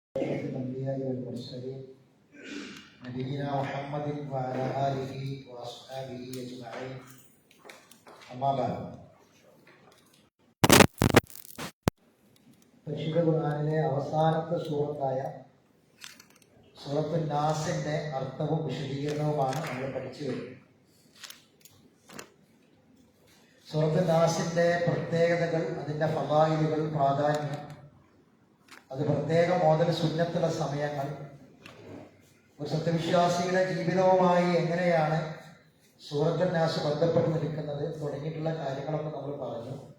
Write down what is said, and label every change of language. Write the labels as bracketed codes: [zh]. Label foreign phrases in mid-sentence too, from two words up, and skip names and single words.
[ar] الأنبياء والمرسلين نبينا محمد وعلى آله وأصحابه أجمعين أما بعد. [ml] പരിശുദ്ധ ഖുർആനിലെ അവസാനത്തെ സൂറത്തായ സൂറത്തുൻ നാസിന്റെ അർത്ഥവും വിശദീകരണവുമാണ് നമ്മൾ പഠിച്ചു വരുന്നത്. സൂറത്തുൻ നാസിന്റെ പ്രത്യേകതകൾ, അതിൻ്റെ ഫളായിലുകൾ, പ്രാധാന്യം, അത് പ്രത്യേക മോദൽ സുന്നത്തുള്ള സമയങ്ങൾ, ഒരു സത്യവിശ്വാസിയുടെ ജീവിതവുമായി എങ്ങനെയാണ് സൂറത്തുൻ നാസ് ബന്ധപ്പെട്ട് നിൽക്കുന്നത് തുടങ്ങിയിട്ടുള്ള കാര്യങ്ങളൊക്കെ നമ്മൾ പറഞ്ഞു.